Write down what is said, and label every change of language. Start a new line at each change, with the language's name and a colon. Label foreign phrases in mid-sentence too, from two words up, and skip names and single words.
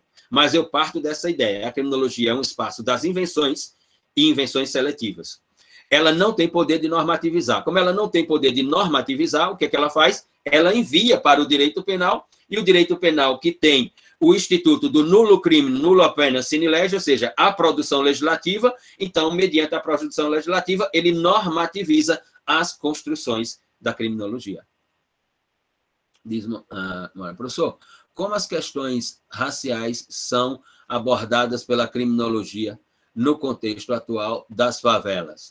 Portuguese: Mas eu parto dessa ideia. A criminologia é um espaço das invenções e invenções seletivas. Ela não tem poder de normativizar. Como ela não tem poder de normativizar, o que é que ela faz? Ela envia para o direito penal, e o direito penal que tem o instituto do
Latin: nulo crime, nulla pena, sine lege,
Portuguese: ou seja, a produção legislativa, então, mediante a produção legislativa, ele normativiza as construções da criminologia. Diz, professor, como as questões raciais são abordadas pela criminologia no contexto atual das favelas.